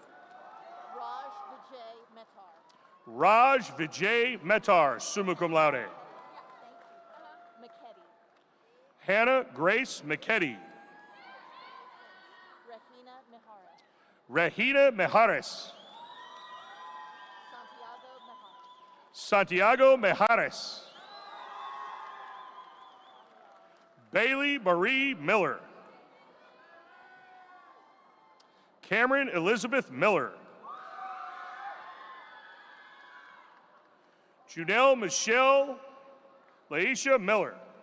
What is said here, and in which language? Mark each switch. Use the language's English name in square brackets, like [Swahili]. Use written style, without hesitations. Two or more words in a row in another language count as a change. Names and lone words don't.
[English] Raj Vijay Metar, [Latin] summa cum laude. [English] Hannah Grace McKetty. Regina Mejares. Santiago Mejares. Bailey Marie Miller. Cameron Elizabeth Miller. Junelle Michelle Laisha Miller.